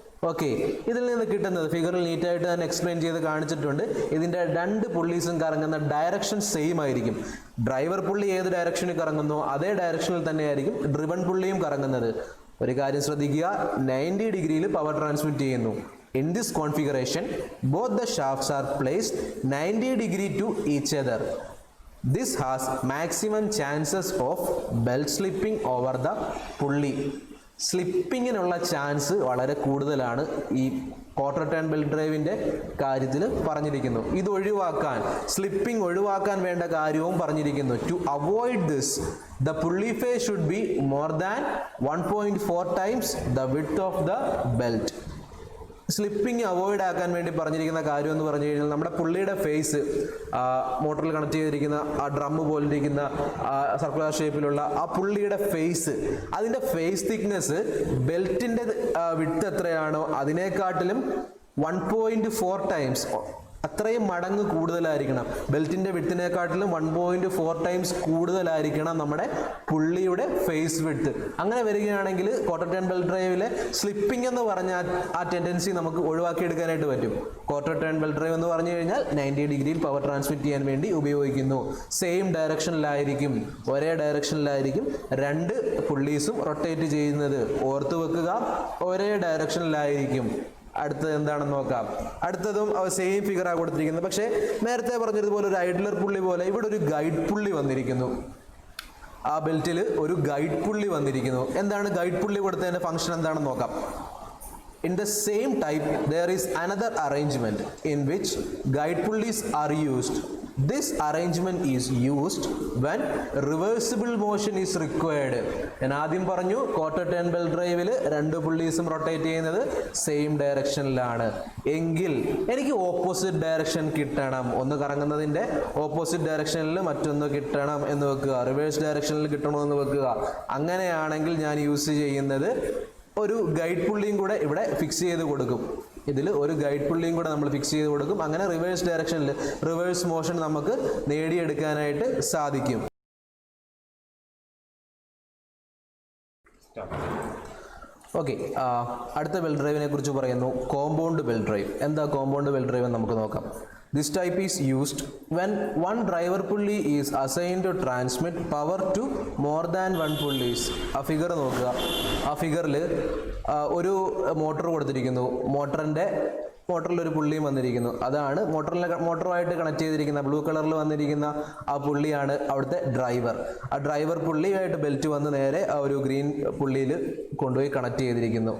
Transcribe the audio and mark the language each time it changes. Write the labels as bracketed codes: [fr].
[ml] Okay, ഇതിൽ നിന്ന് കിട്ടുന്നത് ഫിഗറിൽ നീറ്റായിട്ട് തന്നെ എക്സ്പ്ലെയിൻ ചെയ്ത് കാണിച്ചിട്ടുണ്ട്. ഇതിൻ്റെ രണ്ട് പുള്ളീസും കറങ്ങുന്ന ഡയറക്ഷൻ സെയിം ആയിരിക്കും. ഡ്രൈവർ പുള്ളി ഏത് ഡയറക്ഷനിൽ കറങ്ങുന്നോ അതേ ഡയറക്ഷനിൽ തന്നെയായിരിക്കും ഡ്രിവൺ പുള്ളിയും കറങ്ങുന്നത്. ഒരു കാര്യം ശ്രദ്ധിക്കുക, 90 ഡിഗ്രിയിൽ പവർ ട്രാൻസ്മിറ്റ് ചെയ്യുന്നു. [en] In this configuration, both the shafts are placed 90 degree to each other. This has maximum chances of belt slipping over the pulley. [ml] സ്ലിപ്പിങ്ങിനുള്ള chance വളരെ കൂടുതലാണ് ഈ ക്വാർട്ടർ ടേൺ ബെൽറ്റ് ഡ്രൈവിൻ്റെ കാര്യത്തിൽ പറഞ്ഞിരിക്കുന്നു. ഇത് ഒഴിവാക്കാൻ, സ്ലിപ്പിംഗ് ഒഴിവാക്കാൻ വേണ്ട കാര്യവും പറഞ്ഞിരിക്കുന്നു. [en] To avoid this, the pulley face should be more than 1.4 times the width of the belt. [ml] Slipping avoid ആക്കാൻ വേണ്ടി പറഞ്ഞിരിക്കുന്ന കാര്യം എന്ന് പറഞ്ഞു കഴിഞ്ഞാൽ നമ്മുടെ പുള്ളിയുടെ ഫേസ്, മോട്ടറിൽ കണക്ട് ചെയ്തിരിക്കുന്ന ആ ഡ്രം പോലിരിക്കുന്ന സർക്കുലർ ഷേപ്പിലുള്ള ആ പുള്ളിയുടെ ഫേസ്, അതിൻ്റെ ഫേസ് തിക്നെസ് ബെൽറ്റിൻ്റെ വിഡ്ത്ത് എത്രയാണോ അതിനെക്കാട്ടിലും 1.4 ടൈംസ്, അത്രയും മടങ്ങ് കൂടുതലായിരിക്കണം. ബെൽറ്റിൻ്റെ വിഡ്ത്തിനെക്കാട്ടിലും 1.4 ടൈംസ് കൂടുതലായിരിക്കണം നമ്മുടെ പുള്ളിയുടെ ഫേസ് വിഡ്ത്ത്. അങ്ങനെ വരികയാണെങ്കിൽ ക്വാർട്ടർ ടേൺ ബെൽറ്റ് ഡ്രൈവിലെ സ്ലിപ്പിംഗ് എന്ന് പറഞ്ഞ ആ ടെൻഡൻസി നമുക്ക് ഒഴിവാക്കിയെടുക്കാനായിട്ട് പറ്റും. ക്വാർട്ടർ ടേൺ ബെൽറ്റ് ഡ്രൈവ് എന്ന് പറഞ്ഞു കഴിഞ്ഞാൽ 90 ഡിഗ്രിയിൽ പവർ ട്രാൻസ്മിറ്റ് ചെയ്യാൻ വേണ്ടി ഉപയോഗിക്കുന്നു. സെയിം ഡയറക്ഷനിലായിരിക്കും, ഒരേ ഡയറക്ഷനിലായിരിക്കും രണ്ട് പുള്ളീസും റൊട്ടേറ്റ് ചെയ്യുന്നത്. ഓർത്ത് വെക്കുക, ഒരേ ഡയറക്ഷനിലായിരിക്കും. അടുത്തത് എന്താണെന്ന് നോക്കാം. അടുത്തതും സെയിം ഫിഗറാണ് കൊടുത്തിരിക്കുന്നത്. പക്ഷേ നേരത്തെ പറഞ്ഞതുപോലെ ഒരു ഐഡ്ലർ പുള്ളി പോലെ ഇവിടെ ഒരു ഗൈഡ് പുള്ളി വന്നിരിക്കുന്നു. ആ ബെൽറ്റിൽ ഒരു ഗൈഡ് പുള്ളി വന്നിരിക്കുന്നു. എന്താണ് ഗൈഡ് പുള്ളി കൊടുത്തതിൻ്റെ ഫംഗ്ഷൻ എന്താണെന്ന് നോക്കാം. [en] In the same type, there is another arrangement in which guide pulleys are used. This arrangement is used when reversible motion is required. [ml] ഞാൻ ആദ്യം പറഞ്ഞു ക്വാർട്ടർ ടേൺ ബെൽറ്റ് ഡ്രൈവിൽ രണ്ട് പുള്ളീസും റൊട്ടേറ്റ് ചെയ്യുന്നത് സെയിം ഡയറക്ഷനിലാണ്. എങ്കിൽ എനിക്ക് ഓപ്പോസിറ്റ് ഡയറക്ഷൻ കിട്ടണം, ഒന്ന് കറങ്ങുന്നതിൻ്റെ ഓപ്പോസിറ്റ് ഡയറക്ഷനിൽ മറ്റൊന്ന് കിട്ടണം എന്ന് വെക്കുക, റിവേഴ്സ് ഡയറക്ഷനിൽ കിട്ടണമെന്ന് വെക്കുക. അങ്ങനെയാണെങ്കിൽ ഞാൻ യൂസ് ചെയ്യുന്നത് ഒരു ഗൈഡ് പുള്ളിയും കൂടെ ഇവിടെ ഫിക്സ് ചെയ്ത് കൊടുക്കും. ഇതിൽ ഒരു ഗൈഡ് പുള്ളിയും കൂടെ നമ്മൾ ഫിക്സ് ചെയ്ത് കൊടുക്കും. അങ്ങനെ റിവേഴ്സ് ഡയറക്ഷനിൽ റിവേഴ്സ് മോഷൻ നമുക്ക് നേടിയെടുക്കാനായിട്ട് സാധിക്കും. ഓക്കെ, അടുത്ത ബെൽറ്റ് ഡ്രൈവിനെ കുറിച്ച് പറയുന്നു. Compound belt drive. എന്താ കോമ്പൗണ്ട് ബെൽറ്റ് ഡ്രൈവ് എന്ന് നമുക്ക് നോക്കാം. [en] This type is used when one driver pulley is assigned to transmit power to more than one pulleys. [ml] ആ ഫിഗർ നോക്കുക. ആ ഫിഗറിൽ ഒരു മോട്ടർ കൊടുത്തിരിക്കുന്നു. മോട്ടറിൽ ഒരു പുള്ളിയും വന്നിരിക്കുന്നു. അതാണ് മോട്ടറുമായിട്ട് കണക്ട് ചെയ്തിരിക്കുന്ന ബ്ലൂ കളറിൽ വന്നിരിക്കുന്ന ആ പുള്ളിയാണ് അവിടുത്തെ ഡ്രൈവർ. ആ ഡ്രൈവർ പുള്ളിയായിട്ട് ബെൽറ്റ് വന്ന് നേരെ ആ ഒരു ഗ്രീൻ പുള്ളിയിൽ കൊണ്ടുപോയി കണക്ട് ചെയ്തിരിക്കുന്നു.